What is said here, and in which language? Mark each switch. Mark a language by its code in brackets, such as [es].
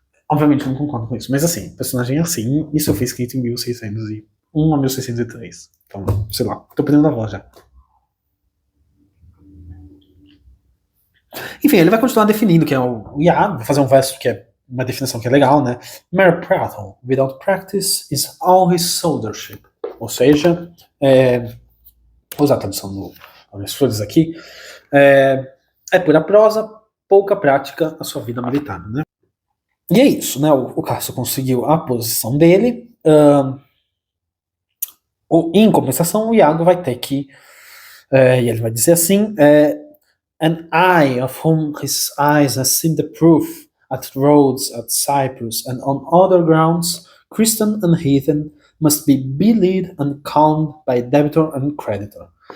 [pt] Obviamente eu não concordo com isso, mas assim, personagem é assim, isso foi escrito em 1601 a 1603. Então, sei lá, tô perdendo a voz já. Enfim, ele vai continuar definindo que é o Iago, vai fazer um verso que é uma definição que é legal, né? [en] Mere prattle without practice is all his soldiership. [pt] Ou seja, vou usar a tradução do Augusto Flores aqui, é pura prosa, pouca prática a sua vida militar, né? E é isso, né? O Cássio conseguiu a posição dele, em compensação o Iago vai ter que, e ele vai dizer assim, [en] an eye of whom his eyes has seen the proof at Rhodes, at Cyprus, and on other grounds, Christian and heathen must be belied and calmed by debitor and creditor.